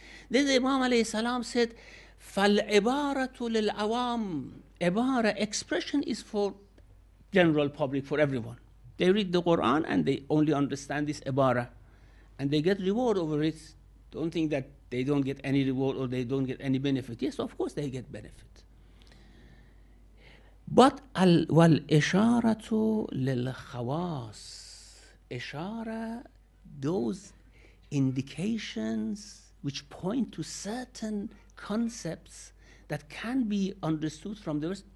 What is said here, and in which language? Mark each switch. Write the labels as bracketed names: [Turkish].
[English] Then the Imam alayhi salam said, [Arabic] فَالْعِبَارَةُ لِلْعَوَامِ. [English] Ibara, expression is for general public, for everyone. They read the Quran and they only understand this ibara. And they get reward over it. Don't think that they don't get any reward or they don't get any benefit. Yes, of course they get benefit. [Arabic] But وَالْإِشَارَةُ لِلْخَوَاصِ. [English] Ishara, those indications which point to certain concepts that can be understood from the verse.